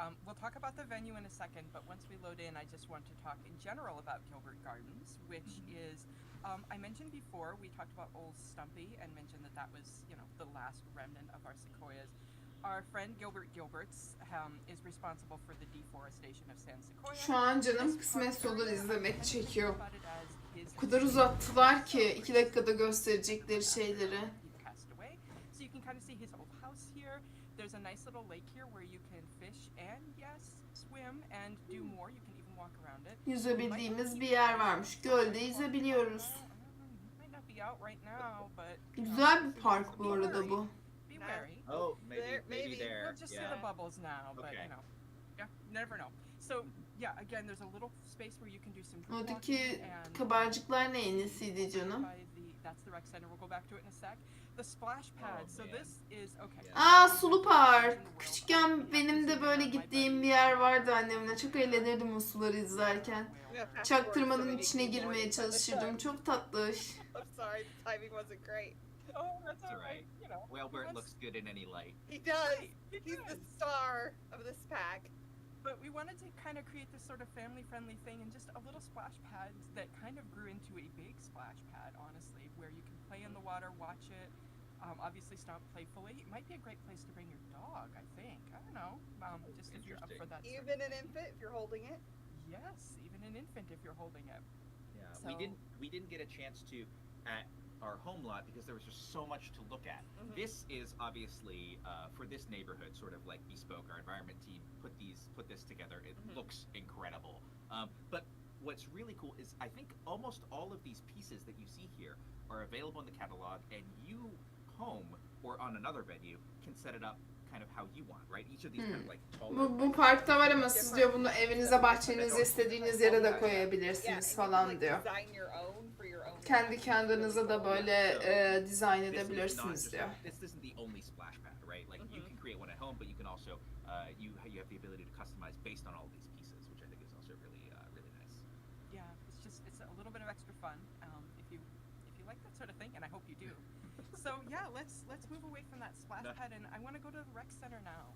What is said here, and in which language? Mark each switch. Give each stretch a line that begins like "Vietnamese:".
English: We'll talk about the venue in a second, but once we load in, I just want to talk in general about Gilbert Gardens, which is, I mentioned before, we talked about Old Stumpy and mentioned that that was, the last remnant of our sequoias. Our friend Gilbert Gilberts is responsible for the deforestation of San Sequoia.
Turkish: Şu an canım kısmet olur izlemek çekiyor.
English: About it as his
Turkish: O kadar uzattılar ki 2 dakikada gösterecekleri şeyleri.
English: he passed away. So you can kind of see his old house here. There's a nice little lake here where you can fish and yes, swim and do more. You can even walk around it.
Turkish: Yüzebildiğimiz bir yer varmış. Gölde yüzebiliyoruz.
English: Might not be out right now, but
Turkish: Güzel bir park bu arada bu.
English: be wary. Oh, maybe there. We'll just see the bubbles now, but Okay. yeah, never know. So yeah, again, there's a little space where you can do some group walking
Turkish: Oradaki
English: and
Turkish: kabarcıklar neyin nesiydi canım?
English: that's the rec center. We'll go back to it in a sec. The splash pad. So this is okay.
Turkish: Aa, sulu park. Küçükken benim de böyle gittiğim bir yer vardı annemle. Çok eğlenirdim o suları izlerken. Çaktırmanın içine girmeye çalışırdım. Çok tatlı.
English: I'm sorry, the timing wasn't great. Oh, that's It's alright. Whalebert looks good in any light. He does. He's the star of this pack. But we wanted to kind of create this sort of family-friendly thing and just a little splash pad that kind of grew into a big splash pad, honestly, where you can play in the water, watch it, obviously stomp playfully. It might be a great place to bring your dog, I think. I don't know, just if you're up for that. Even an infant if you're holding it. Yes, even an infant if you're holding it. Yeah, So- we didn't get a chance to at our home lot because there was just so much to look at. This is obviously for this neighborhood, sort of like bespoke. Our environment team put this together. It looks incredible. But what's really cool is I think almost all of these pieces that you see here are available in the catalog, and you home or on another venue can set it up kind of how you want, right? Each of these kind of like taller.
Turkish: Bu parkta var ama siz diyor bunu evinize, bahçenize, istediğiniz yere de koyabilirsiniz falan diyor.
English: Design your own for your own.
Turkish: Kendi kendinize de böyle dizayn edebilirsiniz diyor.
English: This isn't the only splash pad, right? Like you can create one at home, but you can also you have the ability to customize based on all of these pieces, which I think is also really really nice. Yeah, it's a little bit of extra fun if you like that sort of thing, and I hope you do. So yeah, let's move away from that splash pad, and I want to go to the rec center now.